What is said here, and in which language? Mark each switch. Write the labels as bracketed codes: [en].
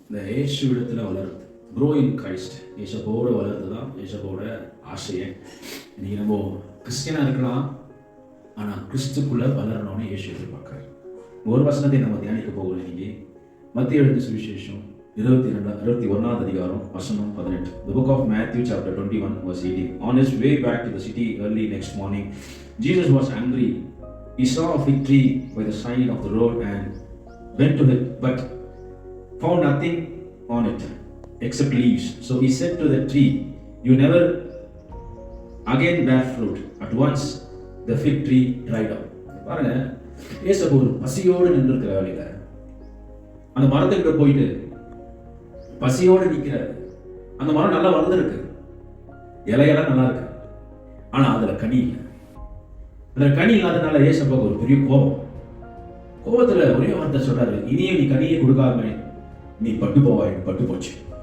[ta] இந்த இயேசுவிடத்தில் வளருது, [en] Grow in Christ. [ta] இயேசுவோட வளர்றது தான் இயேசுவோட ஆசையை. இன்னைக்கு நம்ம கிறிஸ்டியனாக இருக்கலாம், ஆனால் கிறிஸ்துக்குள்ளே வளரணும்னு இயேசு எதிர்பார்க்குறாரு. ஒரு வசனத்தை நம்ம தியானிக்க போகிறோம் இன்னைக்கு. மத்திய எழுத்து சுவிசேஷம் 21வது அதிகாரம் வசனம் 18. [en] The book of Matthew chapter 21 verse 18. On his way back to the city early next morning, Jesus was hungry. He saw a fig tree by the side of the road and went to it, but found nothing on it except leaves. So he said to the tree, "You never again bear fruit." At once the fig tree dried up. [ta] பாருங்க, இயேசு ஒரு பசியோடு நின்றுக்கிற வேலையில அந்த மரத்துக்கிட்ட போயிட்டு பசியோடு நிற்கிறார். அந்த மரம் நல்லா வளர்ந்துருக்கு, இலையெல்லாம் நல்லா இருக்கு, ஆனா அதுல கனி இல்லை. அதுல கனி இல்லாதனால இயேசுவுக்கு ஒரு பெரிய கோபத்துல ஒரே வார்த்தை சொல்றாரு, இனியே நீ கனியை கொடுக்காம நீ பட்டு போவாய். பட்டு போச்சு.